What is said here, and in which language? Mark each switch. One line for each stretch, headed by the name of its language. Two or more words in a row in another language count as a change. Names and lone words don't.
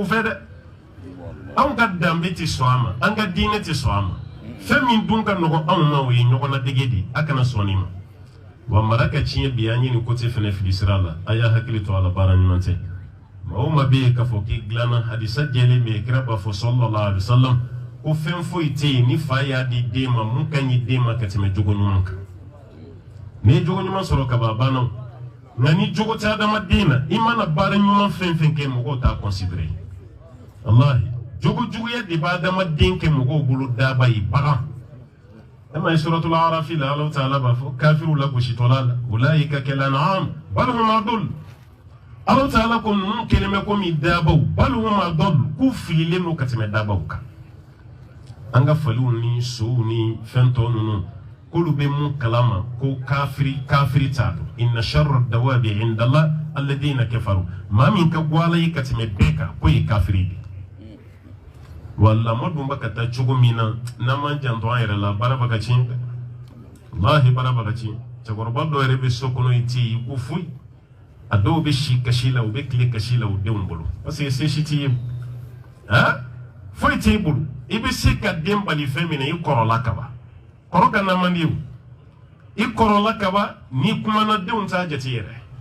Bambara: fɛ dɛ anw ka danbe tɛ sɔn a ma an ka diinɛ tɛ sɔn a ma fɛn min dun ka nɔgɔn anw ma o ye ɲɔgɔnnadege de a kana sɔn nin ma wa mara ka tiɲɛ bi an ye nin côté fɛnɛ fili sira la a y'a hakili to a la baara ɲuman tɛ maa o maa bɛ yen k'a fɔ k'i dilanna hadisa jɛlen bɛ yen kira b'a fɔ
Arabic: صلى الله عليه وسلم
Bambara: ko fɛn foyi tɛ yen ni fa y'a di den ma mun ka ɲi den ma ka tɛmɛ jogo ɲuman kan n'i ye jogo ɲuman sɔrɔ kaban a banna nka ni jogo tɛ adamaden na i mana baara ɲuman fɛn fɛn kɛ mɔgɔw t'a considéré walahi jogo juguya de b'a adamaden kɛ mɔgɔw bolo daba ye bagan e ma ye suratul arafi la
Arabic: الله تعالى
Bambara: b'a fɔ kafiriw lagositɔla la
Arabic: أولئك كالأنعام بل هم أضل الله تعالى
Bambara: ko ninnu kelen bɛ komi dabaw
Arabic: بل هم أضل
Bambara: k'u fililen don ka tɛmɛ dabaw kan an ka faliw ni sow ni fɛn tɔ ninnu k'olu bɛ mun kalama ko kafiri t'a dɔn
Arabic: إن شر الدواب عند الله الذين كفروا
Bambara: maa min ka go ala ye ka tɛmɛ bɛɛ kan k'o ye kafiri de wala ma dun bɛ ka taa cogo min na n'an m'an janto an yɛrɛ la baara bɛ ka tiɲɛ dɛ walahi baara bɛ ka tiɲɛ cɛkɔrɔba dɔw yɛrɛ bɛ so kɔnɔ i tɛ yen ko foyi a dɔw bɛ si kasi la u bɛ tile kasi la u denw bolo
French: parce que
Bambara: se si t'i ye foyi t'e bolo i bɛ se ka den bali fɛn min na i kɔrɔla kaban kɔrɔ ka na man di o i kɔrɔla kaban n'i kumana denw t'a jate yɛrɛ